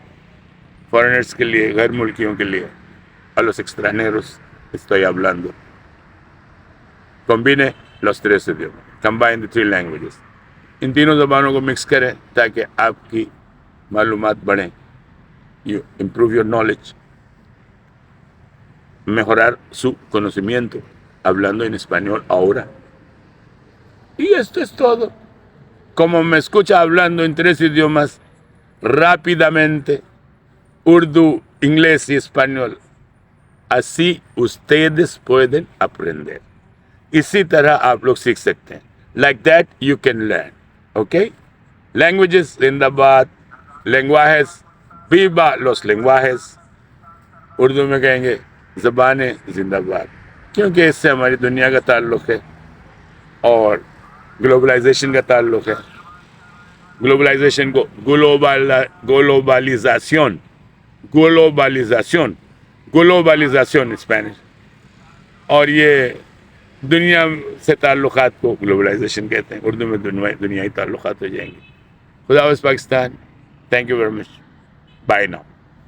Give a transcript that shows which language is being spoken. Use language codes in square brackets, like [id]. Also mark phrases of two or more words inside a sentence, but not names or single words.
[ur] Foreigners کے لیے، غیر ملکیوں کے لیے, [es] a los extranjeros estoy hablando. Combine los tres idiomas. [en] Combine the 3 languages. [ur] ان تینوں زبانوں کو مکس کریں تاکہ آپ کی معلومات بڑھیں. [en] You improve your knowledge. [es] Mejorar su conocimiento hablando en español ahora. Y esto es todo. Como me escucha hablando en 3 idiomas rápidamente, Urdu, inglés y español, así ustedes pueden aprender. [ur] اسی طرح آپ لوگ سیکھ سکتے ہیں. [en] Like that you can learn. Okay? Languages, [ur] जिंदाबाद. [es] Lenguajes, viva los lenguajes. [ur] اردو میں کہیں گے زبانیں زندہ باد، کیونکہ اس سے ہماری دنیا کا تعلق ہے اور گلوبلائزیشن کا تعلق ہے. گلوبلائزیشن کو گلوبلائزیشن اسپینش، اور یہ دنیا سے تعلقات کو گلوبلائزیشن کہتے ہیں. اردو میں دنیائی تعلقات ہو جائیں گے۔ خدا حافظ پاکستان. [en] Thank you very much. Bye now.